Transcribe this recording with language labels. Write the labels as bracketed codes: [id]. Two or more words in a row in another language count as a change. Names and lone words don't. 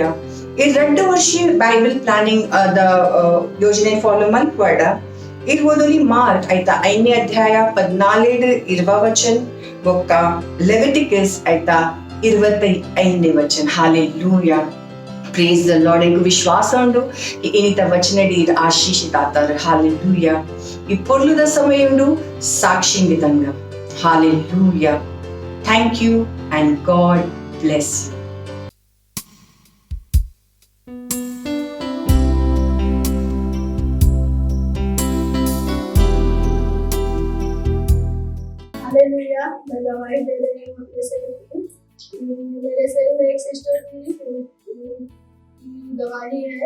[tcy] ಈ 2 ವರ್ಷ [en] Bible planning [tcy] ದ ಯೋಜನೆ ಫಾಲೋ ಮಲ್ಪುವಾಡ ಈ ಓದೋಲಿ ಮಾರ್ಕ್ ಆಯ್ತಾ 5ನೇ ಅಧ್ಯಾಯ 14-20 ವಚನ, ಬೊಕ ಲೆವಿಟಿಕಸ್ ಆಯ್ತಾ 25ನೇ ವಚನ. ಹಾಲೆಲೂಯಾ, [en] Praise the Lord. [tcy] ಎಂಕು ವಿಶ್ವಾಸ ಉಂಡು ಇನಿತ ವಚನಡಿ ಆಶೀಷಿತಾತಾರ. ಹಾಲೆಲೂಯಾ. ಈ ಪೊರ್ಲುದ ಸಮಯ ಉಂಡು ಸಾಕ್ಷಿಂಗೆ ತಂಗ. ಹಾಲೆಲೂಯಾ. [en] Thank you and God bless you. [hi] हालेलुया। मैं गवाही दे रही हूँ अपने सेल की। मेरे सेल में एक सिस्टर थी, गवाही है।